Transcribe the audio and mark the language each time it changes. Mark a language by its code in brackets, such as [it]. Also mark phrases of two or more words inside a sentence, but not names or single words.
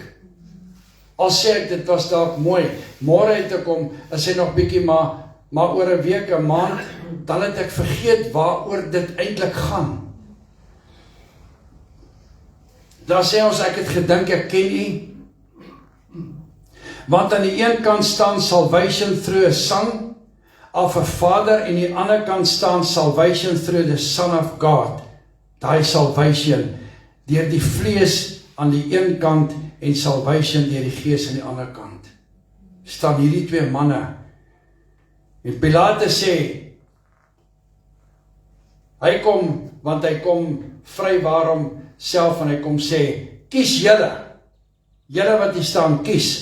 [af] Al sê ek dit was dalk mooi, môre het ek kom, is hy nog bietjie maar oor 'n week, 'n maand, dan het ek vergeet waaroor dit eintlik gaan. Dan sê ons ek het gedink ek ken U. Want aan die een kant staan [en] salvation through a son of a father, [af] en die ander kant staan [en] salvation through the Son of God. [af] Daai salvation deur die vlees aan die een kant en salvation deur die gees aan die ander kant. Staan hierdie twee manne. En Pilatus sê, hy kom, want hy kom vrywaar homself en hy kom sê, kies julle wat hier staan, kies.